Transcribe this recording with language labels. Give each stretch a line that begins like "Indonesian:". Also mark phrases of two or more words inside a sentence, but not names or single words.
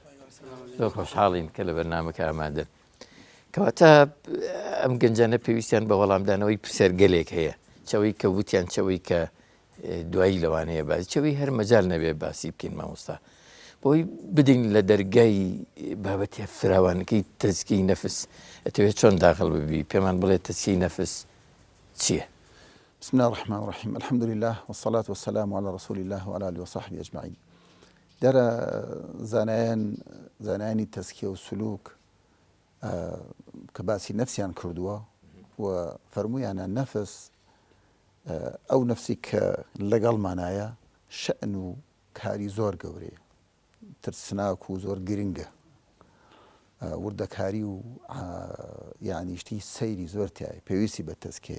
Central Kurdish: زۆر خۆشحاڵین کە لە بەرنامەکە ئامادەن. کەواتە ئەم گەنجانە پێویستیان بە وەڵامدانەوەی پرسیارگەلێک هەیە، چەوەی کە وتیان چەوەی کە دوایی لەوانەیە باسی چەوەی هەر مەجال نەبێ باسی بکەین مامۆستا، بۆی بدەین لە دەرگای بابەتی فراوانەکەی تەزکیەی نەفس. ئەتەوێت چۆن داخل ببی پێمان بڵێ تەزکیەی نەفس چییە؟
Arabic: بسم الله الرحمن الرحيم، الحمد لله والصلاة والسلام على رسول الله وعلى آله وصحبه أجمعين.
Central Kurdish: دەرە زانایانی تەزکیە و سلوک کە باسی نەفسیان کردووە و فەرموویانە نەفس ئەو نەفسی کە لەگەڵمانایە شەئن و کاری زۆر گەورەیە، ترسناک و زۆر گرنگە، وردەکاری و یعنی شتی سەیری زۆر تایە، پێویستی بە تەزکیەیە.